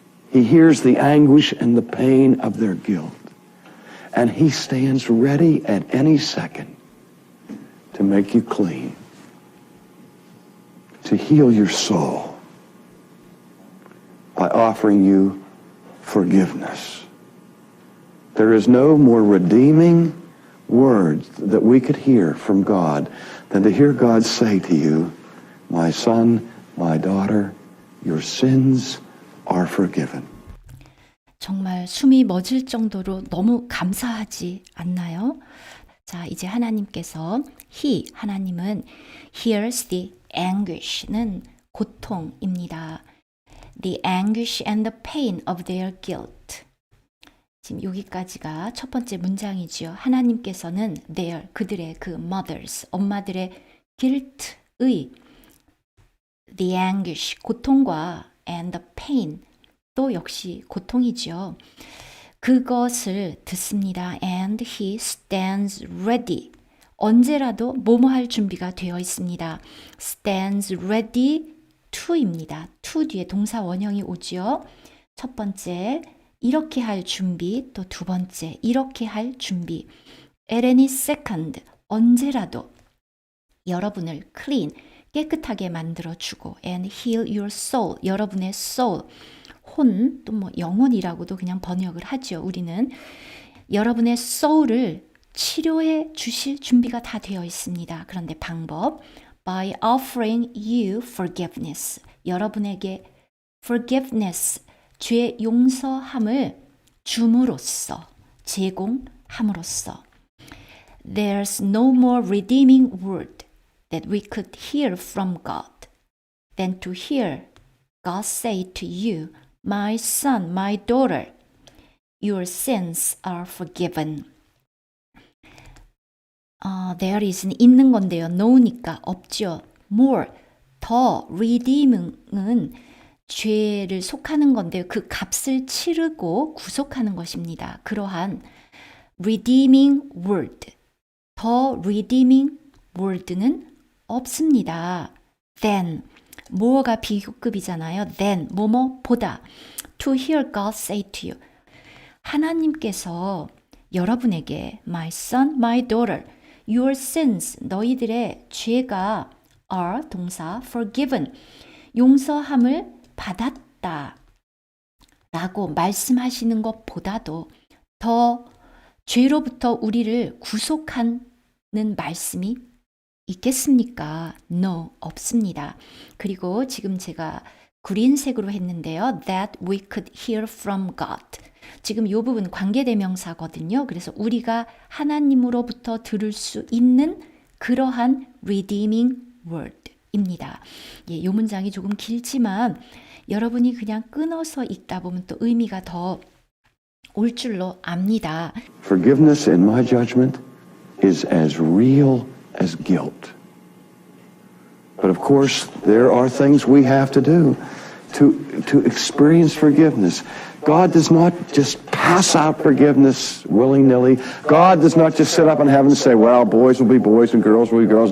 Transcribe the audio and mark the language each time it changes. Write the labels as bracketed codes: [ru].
[en] He hears the anguish and the pain of their guilt. And he stands ready at any second to make you clean, to heal your soul, by offering you forgiveness. There is no more redeeming word that we could hear from God than to hear God say to you, my son, my daughter, your sins are forgiven. [ko] 정말 숨이 멎을 정도로 너무 감사하지 않나요? 자, 이제 하나님께서 하나님은 [en] hears the anguish [ko] 는 고통입니다. [en] The anguish and the pain of their guilt. [ko] 지금 여기까지가 첫 번째 문장이지요. 하나님께서는 그들의 그 mothers, 엄마들의 guilt의 [en] the anguish, [ko] 고통과 [en] and the pain, [ko] 또 역시 고통이지요. 그것을 듣습니다. [en] And he stands ready. [ko] 언제라도 뭐뭐 할 준비가 되어 있습니다. [en] stands ready to입니다. [ko] to 뒤에 동사 원형이 오지요. 첫 번째, 이렇게 할 준비, 또 두 번째, 이렇게 할 준비. [en] at any second, [ko] 언제라도 여러분을 clean, 깨끗하게 만들어주고 [en] and heal your soul, [ko] 여러분의 soul, 혼, 또 뭐 영혼이라고도 그냥 번역을 하죠. 우리는 여러분의 soul을 치료해 주실 준비가 다 되어 있습니다. 그런데 방법, [en] by offering you forgiveness, [ko] 여러분에게 forgiveness, 죄 용서함을 줌으로써, 제공함으로써. [en] There's no more redeeming word that we could hear from God than to hear God say to you, my son, my daughter, your sins are forgiven. [ko] There is는 있는 건데요. no니까 없죠. more, 더, redeeming은 죄를 속하는 건데요. 그 값을 치르고 구속하는 것입니다. 그러한 redeeming word, 더 redeeming word는 없습니다. than, more가 비교급이잖아요. [en] than, [ko] 뭐뭐보다. [en] to hear God say to you. [ko] 하나님께서 여러분에게 [en] my son, my daughter, your sins, [ko] 너희들의 죄가 are, 동사, forgiven, 용서함을 받았다 라고 말씀하시는 것보다도 더 죄로부터 우리를 구속하는 말씀이 있겠습니까? No, 없습니다. 그리고 지금 제가 구린색으로 했는데요. [en] That we could hear from God. [ko] 지금 이 부분 관계대명사거든요. 그래서 우리가 하나님으로부터 들을 수 있는 그러한 redeeming word입니다. 예, 이 문장이 조금 길지만 여러분이 그냥 끊어서 읽다 보면 또 의미가 더 올 줄로 압니다. [en] Forgiveness, in my judgment, is as real as guilt. But of course, there are things we have to do to experience forgiveness. God does not just pass out forgiveness willy-nilly. God does not just sit up in heaven and say, well, boys will be boys and girls will be girls.